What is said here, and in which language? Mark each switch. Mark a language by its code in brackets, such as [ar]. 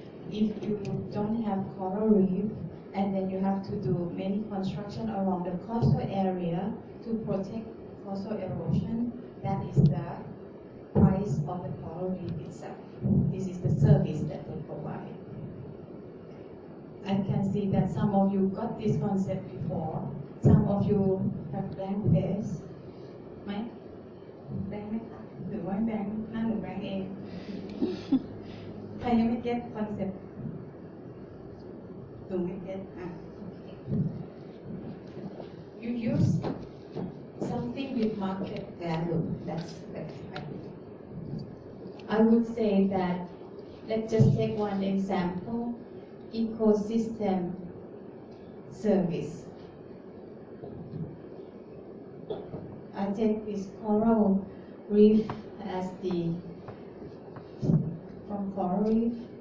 [en] If you don't have coral reef, and then you have to do many construction around the coastal area to protect coastal erosion, that is the price of the coral reef itself. This is the service that they provide. I can see that some of you got this concept before. Some of you have blank face. [th] ไหม แบงค์ไหมคะหรือว่าแบงค์หน้าหรือแบงค์เอง ใครยังไม่เก็ตคอนเซ็ปต์หนูไม่เก็ต [en] You use something with market value. That's right. I would say that let's just take one example. Ecosystem service. I take this coral reef as from coral reef.